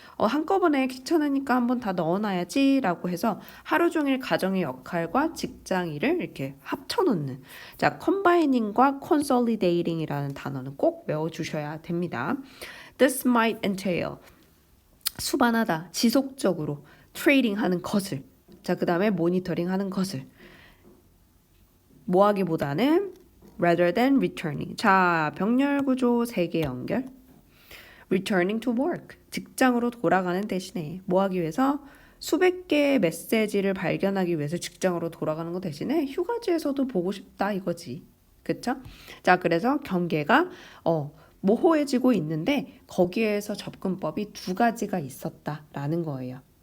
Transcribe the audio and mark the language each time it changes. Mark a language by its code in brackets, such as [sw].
[ko] 한꺼번에 귀찮으니까 한번 다 넣어놔야지 라고 해서 하루 종일 가정의 역할과 직장 일을 이렇게 합쳐놓는. 자, [en] combining과 consolidating이라는 [ko] 단어는 꼭 외워주셔야 됩니다. [en] This might entail. [ko] 수반하다, 지속적으로 트레이딩 하는 것을. 자, 그 다음에 모니터링 하는 것을. 뭐 하기보다는 [en] rather than returning. [ko] 자, 병렬 구조 3개 연결. [en] returning to work. [ko] 직장으로 돌아가는 대신에 뭐 하기 위해서? 수백 개의 메시지를 발견하기 위해서 직장으로 돌아가는 거 대신에 휴가지에서도 보고 싶다 이거지. 그쵸? 자, 그래서 경계가 모호해지고 있는데 거기에서 접근법이 2가지가 있었다라는 거예요.